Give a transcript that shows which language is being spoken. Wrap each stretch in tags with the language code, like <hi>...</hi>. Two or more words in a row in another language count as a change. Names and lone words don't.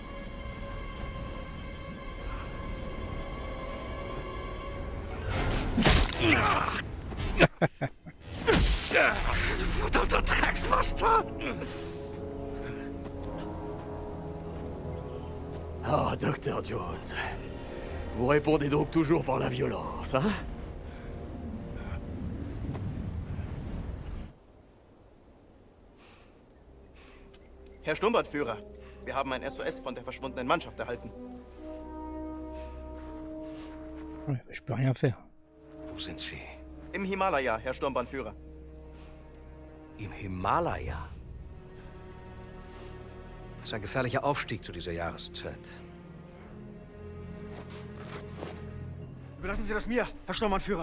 <fr>Vous dans notre ex-poste. Oh, Dr. Jones, Vous répondez donc toujours par la violence, hein?</fr> <de>Herr Sturmbannführer, wir haben ein SOS von der verschwundenen Mannschaft erhalten.</de> <fr>Ouais, je peux rien faire.</fr> <de>Wo sind Sie? Im Himalaya, Herr Sturmbannführer. Im Himalaya. Das ist ein gefährlicher Aufstieg zu dieser Jahreszeit. Überlassen Sie das mir, Herr Sturmbannführer.</de>